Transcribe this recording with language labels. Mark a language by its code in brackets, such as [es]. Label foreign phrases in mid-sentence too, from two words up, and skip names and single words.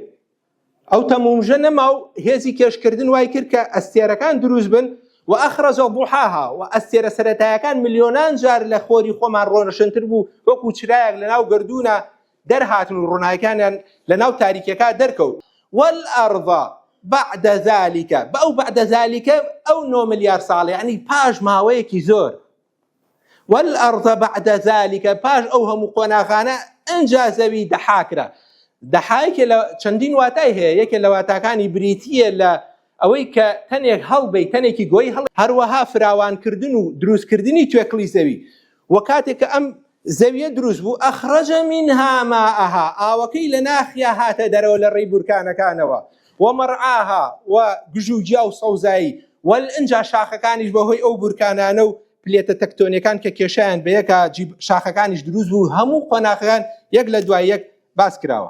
[ckb] ئەو تەمومژە نەما و هێزی کێشکردن وای کرد کە ئەستێرەکان دروست بن، و [ar] ئەخرەجە ضوحاها [ckb] و ئەستێرە سەرەتایەکان ملیۆنان جار لە خۆری خۆمان ڕۆنەشنتر بوو، وەکو چرایەک لەناو گەردونە دەرهاتن و ڕووناکیانیان لەناو تاریکەکە دەرکەوت. [ar] والأرض بعد ذلك، بأو بعد ذلك أو 9 مليار ساڵ، يعني [ckb] پاش ماوەیەکی زۆر. [ar] والأرض بعد ذلك [ckb] پاش ئەو هەموو قۆناغانە ئەنجا زەوی دەحاکرا. دەحایکە لە چەندین واتای هەیە، یەکێک لە واتاکانی بریتیە لە ئەوەی کە تەنێک هەڵبەی تەنێکی گۆی هەڵ، هەروەها فراوانکردن و دروستکردنی توێکڵی زەوی. و کاتێک کە ئەم زەویە دروست بوو [ar] ئەخرەجە منها ماءها، [ckb] ئاوەکەی لە ناخیا هاتە دەرەوە لە ڕێی بورکانەکانەوە، ومەرعاها و گژوجیا و سەوزایی، وەئەنجا شاخەکانیش بەهۆی ئەو بورکانانە و پلێتە تەکتۆنیەکان کە کێشیان بە یەکە شاخەکانیش دروست بوو، هەموو قۆناغەکان یەک لە دوای یەک باس کراوە.